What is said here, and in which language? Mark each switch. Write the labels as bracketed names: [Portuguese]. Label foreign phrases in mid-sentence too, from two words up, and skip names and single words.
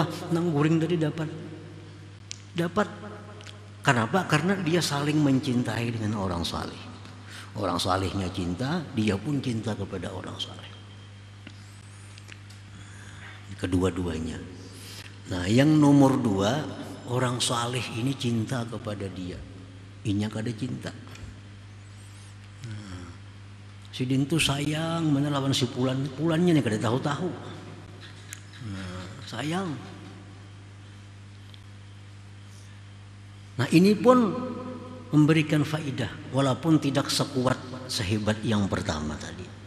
[Banjar] Nang guring tadi dapat. Kenapa? [Indonesian] Karena dia saling mencintai dengan orang salih. Orang salihnya cinta, dia pun cinta kepada orang salih. Kedua-duanya. Nah, yang nomor 2, orang salih ini cinta kepada dia. [Banjar] Inya kada cinta. Si Din tuh sayang menelawan si Pulannya nih kada tahu-tahu. [Indonesian] Sayang. Nah, ini pun memberikan faidah walaupun tidak sekuat sehebat yang pertama tadi.